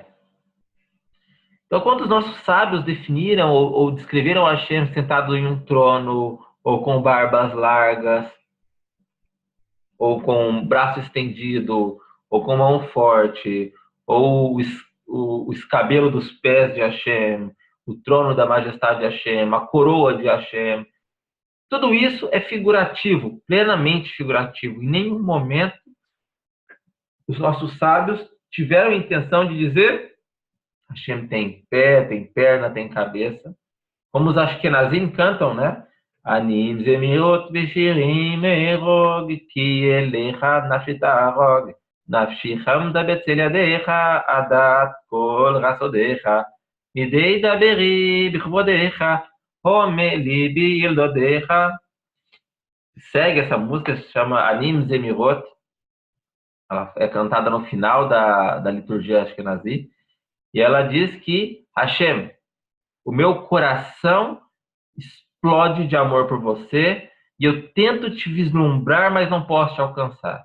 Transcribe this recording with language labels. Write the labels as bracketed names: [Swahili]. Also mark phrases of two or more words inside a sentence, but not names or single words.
[Portuguese] Então, quando os nossos sábios definiram ou descreveram Hashem sentado em um trono, ou com barbas largas, ou com braço estendido, ou com mão forte, ou o escabelo dos pés de Hashem, o trono da majestade de Hashem, a coroa de Hashem, tudo isso é figurativo, plenamente figurativo. Em nenhum momento os nossos sábios tiveram a intenção de dizer Hashem tem pé, tem perna, tem cabeça. Como os Ashkenazim cantam, né? [Hebrew] אנעים זמירות ושירים אארוג כי אליך נפשי תערוג נפשי חמדה בצל ידך לדעת כל רז סודך מדי דברי בכבודך הומה לבי אל דודיך. [Portuguese] Segue essa música, se chama Anim zemirot. ela é cantada no final da liturgia Ashkenazi, e ela diz que Hashem, o meu coração explode de amor por você e eu tento te vislumbrar, mas não posso te alcançar.